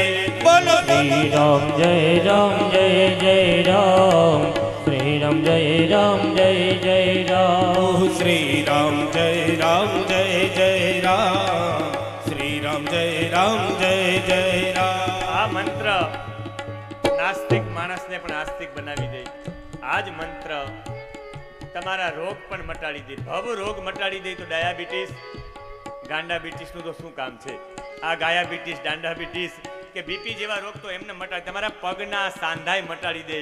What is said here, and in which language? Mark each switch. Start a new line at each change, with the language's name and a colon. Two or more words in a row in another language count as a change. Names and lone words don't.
Hindi: बोलो श्री राम जय जय राम, श्री राम जय जय राम. ओ श्री राम जय जय राम, श्री राम जय जय राम.
Gujarati: આ મંત્ર નાસ્તિક માણસને પણ આસ્તિક બનાવી દે. આ જ મંત્ર તમારા રોગ પણ મટાડી દે. ભવ રોગ મટાડી દે તો ડાયાબિટીસ, ગાંડાબિટીસનું તો શું કામ છે? આ ગાયાબિટીસ, દાંડાબિટીસ કે બીપી જેવા રોગ તો એમને મટાડી, તમારા પગના સાંધાય મટાડી દે.